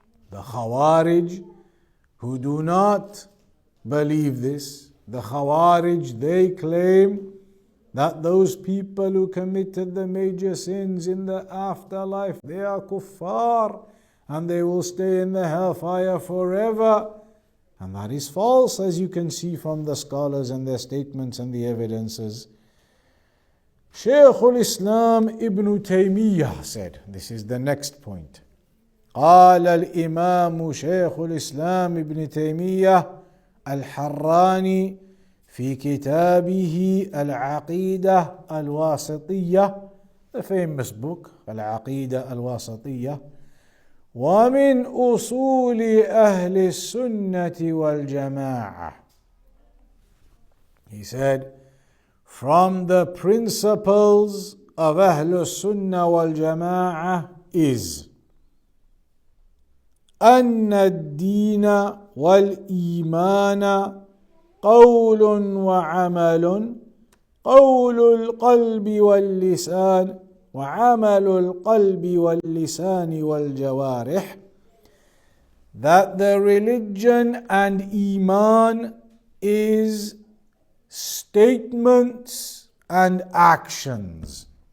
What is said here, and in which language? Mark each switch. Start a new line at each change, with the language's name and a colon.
English: The Khawarij, who do not believe this, the Khawarij, they claim that those people who committed the major sins in the afterlife, they are kuffar and they will stay in the hellfire forever. And that is false, as you can see from the scholars and their statements and the evidences. Shaykh al-Islam Ibn Taymiyyah said, this is the next point.
Arabic: قال الإمام شيخ الإسلام ابن تيمية الحراني في كتابه العقيدة الواسطية,
English: the famous book
Arabic: العقيدة الواسطية, ومن أصول أهل السنة والجماعة.
English: He said, from the principles of Ahlul Sunnah wal Jama'ah is
Arabic: أن الدين والإيمان قول وعمل, قول القلب واللسان وعمل القلب واللسان والجوارح,
English: that the religion and Iman is statements and actions.